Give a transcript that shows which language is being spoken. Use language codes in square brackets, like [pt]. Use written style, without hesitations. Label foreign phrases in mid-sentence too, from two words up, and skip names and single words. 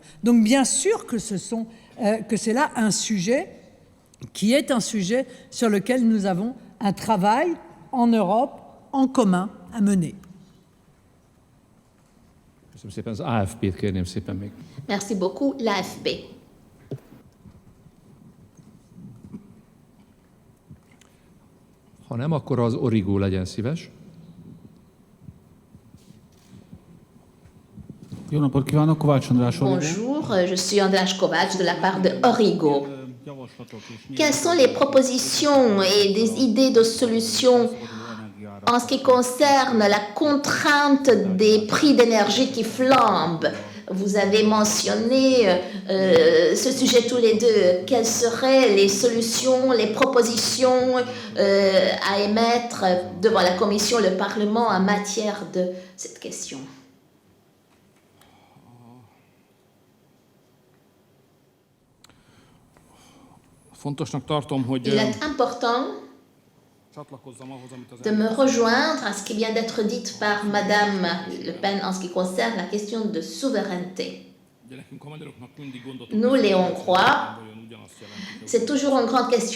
[fr] Donc bien sûr que c'est là un sujet qui est un sujet sur lequel nous avons un travail en Europe en commun à mener. Merci beaucoup, l'AFP. [hu] Ha nem, akkor az Origo legyen szíves. Jó napot kívánok, Kovács András Origo. [fr] Bonjour, je suis András Kovács de la part de Origo. Quelles sont les propositions et des idées de solutions en ce qui concerne la contrainte des prix d'énergie qui flambent? Vous avez mentionné ce sujet tous les deux. Quelles seraient les solutions, les propositions à émettre devant la Commission, le Parlement en matière de cette question? [hu] Fontosnak tartom, hogy... [fr] Il est important de me rejoindre à ce qui vient d'être dit par Madame Le Pen en ce qui concerne la question de souveraineté. Nous, les Hongrois, c'est toujours une grande question.